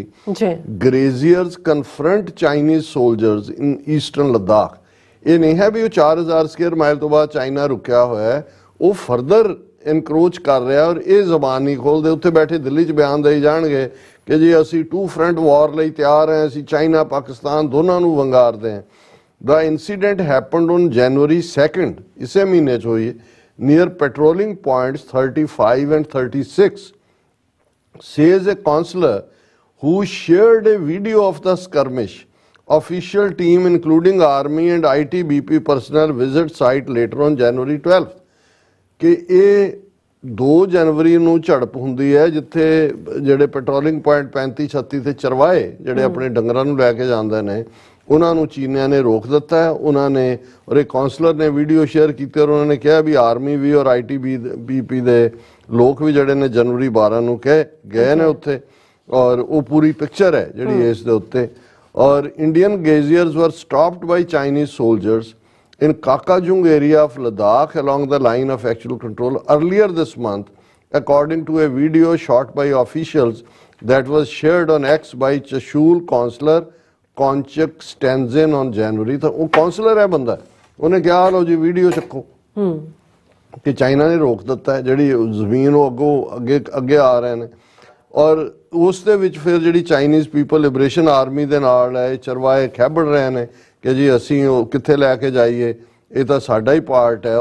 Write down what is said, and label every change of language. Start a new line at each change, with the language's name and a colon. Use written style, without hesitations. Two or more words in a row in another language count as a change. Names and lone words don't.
English: Graziers confront Chinese soldiers in Eastern Ladakh.
Punjabi: ਇਹ ਨਹੀਂ ਹੈ ਵੀ ਉਹ 4000
English: square mile
Punjabi: ਤੋਂ ਬਾਅਦ ਚਾਈਨਾ ਰੁਕਿਆ ਹੋਇਆ ਹੈ, ਉਹ
English: further encroach
Punjabi: ਕਰ ਰਿਹਾ। ਔਰ ਇਹ ਜ਼ਬਾਨ ਨਹੀਂ ਖੋਲਦੇ। ਉੱਥੇ ਬੈਠੇ ਦਿੱਲੀ 'ਚ ਬਿਆਨ ਦੇਈ ਜਾਣਗੇ ਕਿ ਜੀ ਅਸੀਂ 2
English: front war
Punjabi: ਲਈ ਤਿਆਰ ਹਾਂ, ਅਸੀਂ ਚਾਈਨਾ ਪਾਕਿਸਤਾਨ ਦੋਨਾਂ ਨੂੰ ਵੰਗਾਰਦੇ ਹਾਂ।
English: The incident happened on January 2nd,
Punjabi: ਇਸੇ ਮਹੀਨੇ 'ਚ ਹੋਈ,
English: near patrolling points 35 and 36, says a consular who shared a video of the skirmish. Official team including army and ITBP personnel visit site later on January 12th.
Punjabi: ਕਿ ਇਹ 2 ਜਨਵਰੀ ਨੂੰ ਝੜਪ ਹੁੰਦੀ ਹੈ ਜਿੱਥੇ ਜਿਹੜੇ
English: patrolling point
Punjabi: 35-36 ਤੇ ਚਰਵਾਏ ਜਿਹੜੇ ਆਪਣੇ ਡੰਗਰਾਂ ਨੂੰ ਲੈ ਕੇ ਜਾਂਦੇ ਨੇ ਉਹਨਾਂ ਨੂੰ ਚੀਨੀਆਂ ਨੇ ਰੋਕ ਦਿੱਤਾ ਹੈ। ਉਹਨਾਂ ਨੇ ਔਰ ਇੱਕ ਕਾਉਂਸਲਰ ਨੇ ਵੀਡੀਓ ਸ਼ੇਅਰ ਕੀਤੀ ਔਰ ਉਹਨਾਂ ਨੇ ਕਿਹਾ ਵੀ ਆਰਮੀ ਵੀ ਔਰ ITBP ਦੇ ਲੋਕ ਵੀ ਜਿਹੜੇ ਨੇ ਜਨਵਰੀ 12 ਨੂੰ ਗਏ ਨੇ ਉੱਥੇ, ਔਰ ਉਹ ਪੂਰੀ ਪਿਕਚਰ ਹੈ ਜਿਹੜੀ ਇਸ ਦੇ ਉੱਤੇ।
English: ਔਰ Indian glaciers were stopped by Chinese soldiers in Kakajung area of Ladakh along the line of actual control earlier this month, according to a video shot by officials that was shared on X by Chashul councillor Konchak Stanzen on January।
Punjabi: ਤਾਂ ਉਹ ਕਾਉਂਸਲਰ ਹੈ ਬੰਦਾ, ਉਹਨੇ ਕਿਹਾ ਲਓ ਜੀ ਵੀਡੀਓ ਚੱਕੋ। ਕਿ ਚਾਈਨਾ ਨੇ ਰੋਕ ਦਿੱਤਾ ਹੈ, ਜਿਹੜੀ ਜ਼ਮੀਨ ਉਹ ਅੱਗੇ ਆ ਰਹੇ ਨੇ। ਔਰ ਉਸ ਦੇ ਵਿੱਚ ਫਿਰ ਜਿਹੜੀ ਚਾਈਨੀਜ਼ ਪੀਪਲ ਲਿਬਰੇਸ਼ਨ ਆਰਮੀ ਦੇ ਨਾਲ ਹੈ, ਚਰਵਾਏ ਖਹਿਬੜ ਰਹੇ ਨੇ ਕਿ ਜੀ ਅਸੀਂ ਉਹ ਕਿੱਥੇ ਲੈ ਕੇ ਜਾਈਏ, ਇਹ ਤਾਂ ਸਾਡਾ ਹੀ ਪਾਰਟ ਹੈ।